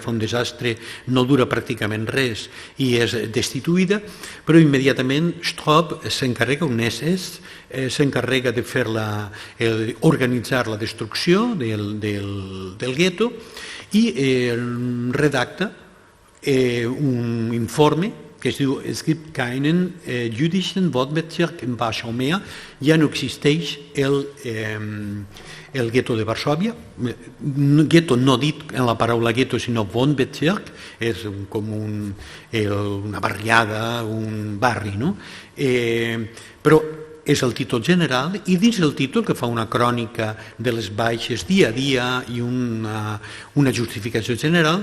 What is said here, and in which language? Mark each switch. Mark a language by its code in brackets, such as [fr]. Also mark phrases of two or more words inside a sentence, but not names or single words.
[ca] fa un desastre, no dura pràcticament res i és destituïda, però immediatament Stroop s'encarrega, un SS, s'encarrega de fer organitzar la destrucció del gueto i redacta un informe que es diu [de] es gibt keinen jüdischen Wohnbezirk in Warschau mehr, [ca] ja no existeix el gueto de Varsòvia, gueto no dit en la paraula gueto sinó Wohnbezirk, és com una barriada, un barri, no? Però és el títol general i dins el títol que fa una crònica de les baixes dia a dia i una justificació general.